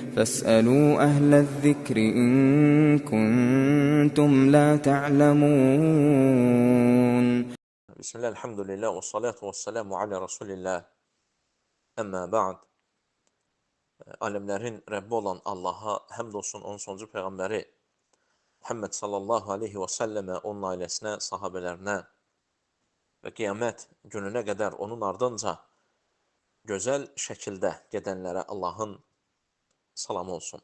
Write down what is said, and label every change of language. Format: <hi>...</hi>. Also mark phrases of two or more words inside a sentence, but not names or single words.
<ar>فاسألوا أهل الذكر إن كنتم لا تعلمون. Bismillah, الحمد لله، و الصلاة و السلام على رسول الله. أما بعد.</ar> <az>Aləmlərin Rəbbi olan Allaha həmd olsun, onun sonuncu Peyğəmbəri Muhammed</az> <ar>صلى الله عليه وسلم,</ar> <az>onun ailəsinə, sahabələrinə və qiyamət gününə qədər onun ardınca gözəl şəkildə gedənlərə Allahın salamı olsun.</az>